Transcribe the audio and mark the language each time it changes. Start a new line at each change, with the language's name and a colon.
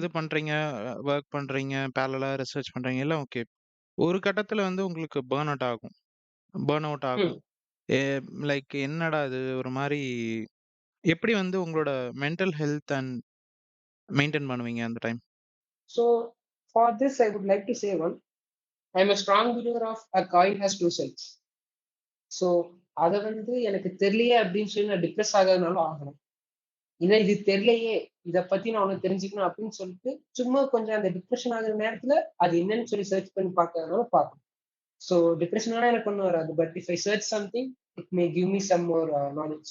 Tamil: இது பண்றீங்க, வொர்க் பண்றீங்க, பேரலலா ரிசர்ச் பண்றீங்க, எல்லாம் ஓகே. ஒரு கட்டத்தில வந்து உங்களுக்கு பர்ன் அவுட் ஆகும். ம். எ லைக் என்னடா இது ஒரு மாரி எப்படி வந்து உங்களோட மென்டல் ஹெல்த் அண்ட் மெயின்டெயின் பண்ணுவீங்க அந்த time?
English: So for this, I would like to say one. I'm a strong believer of a coin has two sides.
Tamil: So அத வந்து எனக்கு தெரியலையே அப்படின்னு சொல்லி நான் டிப்ரஸ் ஆகாதனாலும் ஆகணும். இது தெரியலையே, இத பத்தி நான் உனக்கு தெரிஞ்சுக்கணும் அப்படின்னு சொல்லிட்டு, சும்மா கொஞ்சம் அந்த டிப்ரஷன் ஆகுற நேரத்துல, அது என்னன்னு சொல்லி சர்ச் பண்ணி பார்க்கறதுனால பார்க்கணும். ஸோ டிப்ரஷனால எனக்கு ஒண்ணும் வராது.
English: But if I search something, it may give me some more knowledge.